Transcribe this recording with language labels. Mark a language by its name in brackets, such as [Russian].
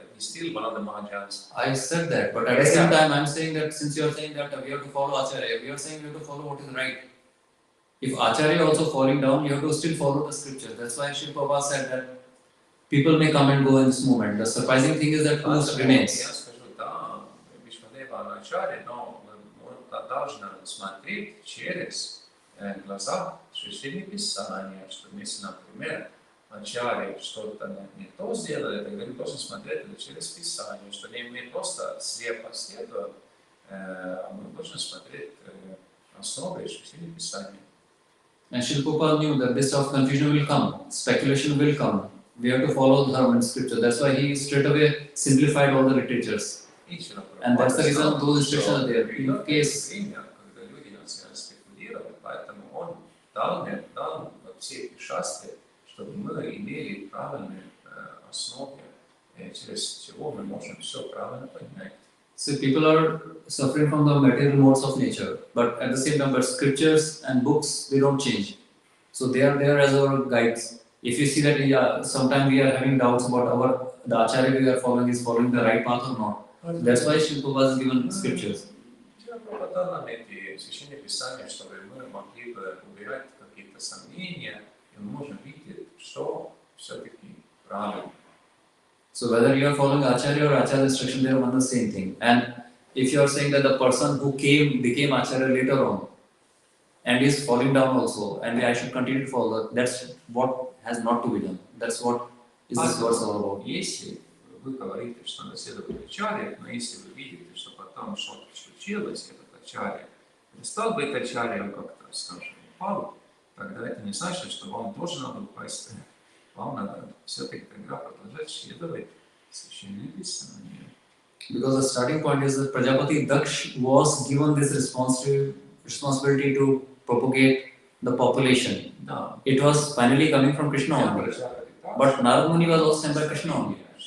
[English] He's still one of the Mahajans. I said that, but at the same time, I'm saying that since you are saying that we have to follow Acharya, we are saying we have to follow what is right. If Acharya also falling down, you have to still follow the scripture. That's why Srila Prabhupada said that people may come and go in this movement. The surprising thing is that who remains. [Russian] Я скажу, да, Бхишмадева, она Acharya, но мы должны смотреть через глаза Священных Писания, что если, например, Acharya что-то не то сделали, тогда мы должны смотреть это через Писание, что мы просто слепо следуем, а мы должны смотреть основы Священных Писаний. [English] And Srila Prabhupada knew that this sort of confusion will come, speculation will come. We have to follow the dharma and scripture. That's why he straight away simplified all the literatures. And that's the reason those instructions are there. In case [Russian] когда люди начали спекулировать, поэтому он дал все эти шастры, чтобы мы имели правильные основы, через чего мы можем все правильно понять. [English] so people are suffering from the material modes of nature, but at the same time, but scriptures and books, they don't change. So they are there as our guides. If you see that sometimes we are having doubts about the Acharya we are following is following the right path or not. That's why Srila Prabhupada has given scriptures. [Russian] Прабхупада нам эти священные писания, чтобы мы могли бы убирать какие-то сомнения, и мы можем видеть, что все-таки правильно. [English] So whether you are following Acharya or Acharya instruction, they are one the same thing. And if you are saying that the person who became Acharya later on and is falling down also, and I should continue to follow, that's what has not to be done. That's what is this verse all about. [Russian] Если вы говорите, что надо следовать Ачарье, но если вы видите, что потом что-то случилось, этот Ачарья перестал быть Ачарьей, как-то, скажем, упал, тогда это не значит, что вам тоже надо упасть. Вам надо все-таки тогда продолжать следовать Священным Писаниям. [English] Because the starting point is that Prajapati Daksh was given this responsibility to propagate the population. [Russian] Да. [English] It was finally coming from Krishna only. But Narad Muni was also sent by Krishna only.